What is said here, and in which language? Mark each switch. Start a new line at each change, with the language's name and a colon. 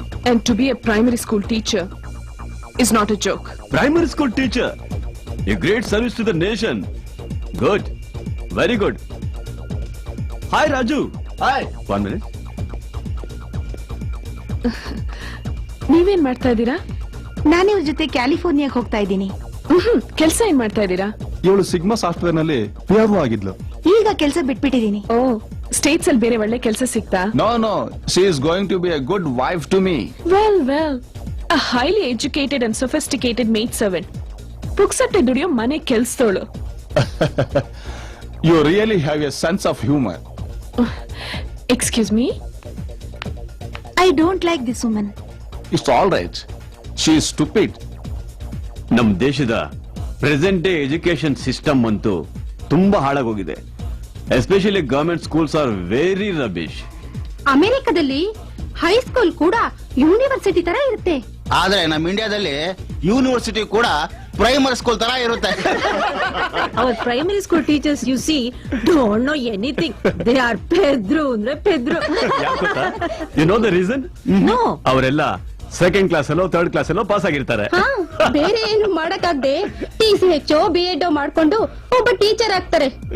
English: And to be a primary school teacher is not a joke. Primary school teacher. A great service to the nation. Good. Very good. Hi, Raju. Hi. 1 minute.
Kannada: ನೀವೇನ್ ಮಾಡ್ತಾ ಇದ್ದೀರಾ? ನಾನು ಇವ್ರ ಜೊತೆ ಕ್ಯಾಲಿಫೋರ್ನಿಯಾಗೆ ಹೋಗ್ತಾ ಇದ್ದೀನಿ. ಕೆಲ್ಸ ಏನ್ ಮಾಡ್ತಾ ಇದ್ದೀರಾ? ಇವಳು ಸಿಗ್ಮಾ ಸಾಫ್ಟ್ವೇರ್ ನಲ್ಲಿ PRO ಆಗಿದ್ಲು. ಈಗ ಕೆಲಸ ಬಿಟ್ಬಿಟ್ಟಿದ್ದೀನಿ. ಓ, ಸ್ಟೇಟ್ಸ್ ಅಲ್ಲಿ ಬೇರೆ ಒಳ್ಳೆ ಕೆಲಸ ಸಿಗ್ತಾ?
English: No, she is going to be a good wife to me. Well, a highly educated and sophisticated maid servant.
Kannada: ಪುಕ್ಸಟ್ಟೆ ದುಡಿಯೋ ಮನೆ ಕೆಲ್ಸದೋಳು.
English: You really have a sense of humor. Excuse me. I don't like this woman. It's all right. She is stupid.
Kannada: ನಮ್ ದೇಶದ present day education system ಅಂತೂ ತುಂಬಾ ಹಾಳಾಗೋಗಿದೆ.
English: Especially government schools are very rubbish.
Kannada: ಅಮೆರಿಕದಲ್ಲಿ high school ಕೂಡ university ತರ ಇರುತ್ತೆ. ಆದ್ರೆ ನಮ್ಮ ಇಂಡಿಯಾದಲ್ಲಿ ಯೂನಿವರ್ಸಿಟಿ ಕೂಡ ಪ್ರೈಮರಿ ಸ್ಕೂಲ್ ತರ ಇರುತ್ತೆ.
English: Our primary school teachers, you see, don't know anything. They are Pedro ಅಂದ್ರೆ Pedro. You know the reason? No.
Kannada: ಅವರೆಲ್ಲ ಸೆಕೆಂಡ್ ಕ್ಲಾಸ್ ಅಲ್ಲೋ ಥರ್ಡ್ ಕ್ಲಾಸ್ ಅಲ್ಲೋ ಪಾಸ್ ಆಗಿರ್ತಾರೆ. ಬೇರೆ ಏನು ಮಾಡಕ್ಕಾಗದೆ TCH B.Ed ಮಾಡ್ಕೊಂಡು ಒಬ್ಬ ಟೀಚರ್ ಆಗ್ತಾರೆ.